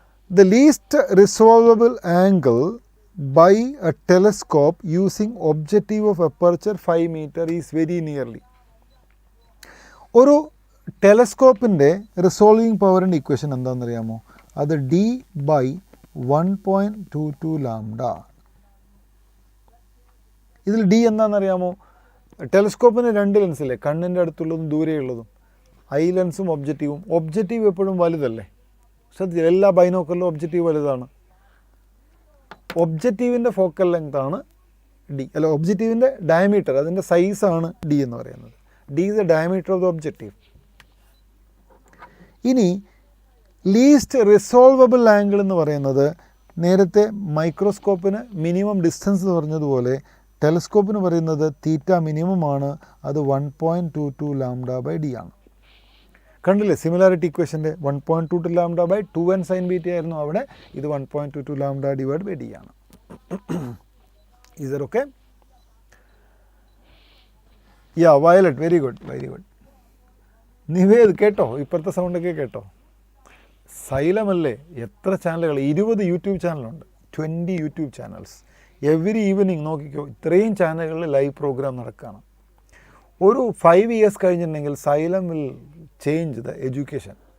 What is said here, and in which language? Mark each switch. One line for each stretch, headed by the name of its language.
English: The least resolvable angle by a telescope using objective of aperture 5 meter is very nearly.
Malayalam: ഒരു ടെലസ്കോപ്പിൻ്റെ resolving പവറിൻ്റെ equation എന്താണെന്നറിയാമോ? അത് D/1.22 lambda. ഇതിൽ D എന്താണെന്നറിയാമോ? ടെലിസ്കോപ്പിന് രണ്ട് ലെൻസില്ലേ, കണ്ണിൻ്റെ അടുത്തുള്ളതും ദൂരെയുള്ളതും. ഐ ലെൻസും ഒബ്ജക്റ്റീവും. ഒബ്ജക്റ്റീവ് എപ്പോഴും വലുതല്ലേ, ശ്രദ്ധിച്ചില്ല, എല്ലാ ബൈനോക്കലിലും ഒബ്ജക്റ്റീവ് വലുതാണ്. ഒബ്ജക്റ്റീവിൻ്റെ ഫോക്കൽ ലെങ്ത് ആണ് ഡി, അല്ല ഒബ്ജക്റ്റീവിൻ്റെ ഡയമീറ്റർ, അതിൻ്റെ സൈസാണ് ഡി എന്ന് പറയുന്നത്.
English: D is the diameter of the objective.
Malayalam: ഇനി ലീസ്റ്റ് റിസോൾവബിൾ ആംഗിൾ എന്ന് പറയുന്നത്, നേരത്തെ മൈക്രോസ്കോപ്പിന് മിനിമം ഡിസ്റ്റൻസ് എന്ന് പറഞ്ഞതുപോലെ ടെലിസ്കോപ്പിന് പറയുന്നത് തീറ്റ മിനിമം ആണ്, അത് 1.22 λ/d ആണ്. കണ്ടില്ലേ സിമിലാരിറ്റി ഇക്വേഷൻ്റെ 1.22 λ/2 2n sin β ആയിരുന്നു അവിടെ, ഇത് 1.22 λ/d ആണ്.
English: Is that okay? Yeah, Violet, very good, very good.
Malayalam: Nived കേട്ടോ, ഇപ്പോഴത്തെ സൗണ്ടൊക്കെ കേട്ടോ. സൈലം അല്ലേ, എത്ര ചാനലുകൾ, 20 യൂട്യൂബ് ചാനലുണ്ട്, 20 യൂട്യൂബ് ചാനൽസ്. എവറി ഈവനിങ് നോക്കിക്കോ, ഇത്രയും ചാനലുകളിൽ ലൈവ് പ്രോഗ്രാം നടക്കുകയാണ്. ഒരു 5 years കഴിഞ്ഞിട്ടുണ്ടെങ്കിൽ
English: Xylem will change the education.